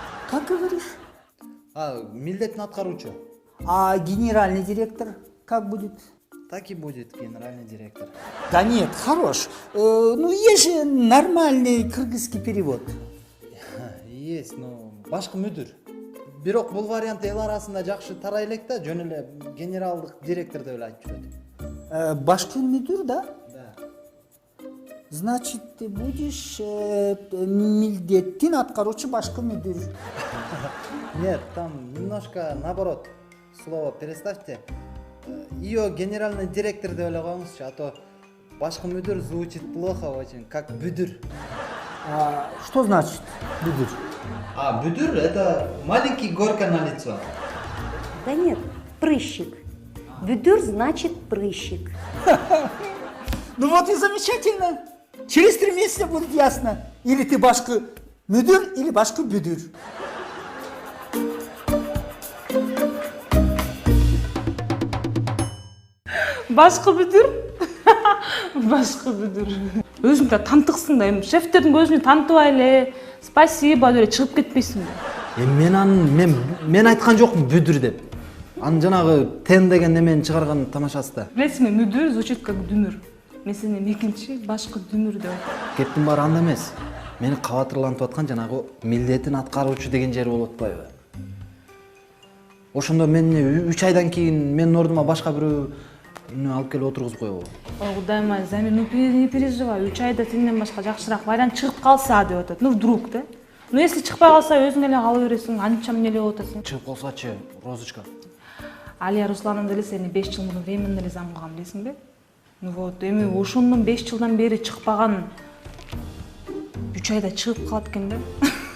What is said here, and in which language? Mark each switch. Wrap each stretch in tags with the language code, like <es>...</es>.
<ru>Как говоришь?</ru> <ky>Милдеттин аткаруучу.</ky> <ru>А генеральный директор как будет? Так и будет генеральный директор. Да нет, хорош. Ну, есть же нормальный кыргызский перевод. Есть, но башкы мүдүр.</ru> <ky>Бирок бул вариант эл арасында жакшы тарай элек да, жөн эле генералдык директор деп эле айтып жүрөт. Башкы мүдүр, да?</ky> <ru>Да. Значит, ты будешь</ru> <ky>милдеттин аткаруучу башкы мүдүр.</ky> <ru>Нет, там немножко наоборот. Слово переставьте. Ее генеральный директор</ru> <ky>деп эле коюңузчу,</ky> <ru>а то башкы мүдүр звучит плохо очень, как бүдүр. Что значит бүдүр? Бүдүр это маленький горка на лицо. Да нет, прыщик. Бүдүр значит прыщик. Ну вот и замечательно. Через 3 месяца будет ясно. Или ты башкы мүдүр, или башкы бүдүр.</ru> <ky>Башкы бүдүр. Башкы бүдүр. Өзүң да тантыксың да, эми шефтердин көзүнө тантыбай эле, спасибо деп чыгып кетпейсиңби? Мен айткан жокмун бүдүр деп. Анын жанагы тен деген немени чыгарган тамашасы да. Билесиңби, мүдүр</ky> <ru>звучит как</ru> <ky>дүмүр. Мен сени экинчи башкы дүмүр деп айттым. Кептин баары анда эмес. Мени кабатырлантып аткан жанагы милдетин аткаруучу деген жери болуп атпайбы? Ошондо мен 3 айдан кийин менин ордума башка бирөө алып келип отургузуп койбойбу? Ой, Кудайым ай, Замир,</ky> <ru>не переживай.</ru> <ky>3 айда сенден башка жакшыраак вариант чыгып калса деп атат.</ky> <ru>Ну вдруг да? Ну если</ru> <ky>чыкпай калса өзүң эле кала бересиң, анча эмнелеп отасың. Чыгып калсачы, Розочка. Алия Руслановна деле сени 5 жыл мурун временно эле зам кылган, билесиңби? Ну вот, эми ошондон 5 жылдан бери чыкпаган 3 айда чыгып калат экен да.</ky>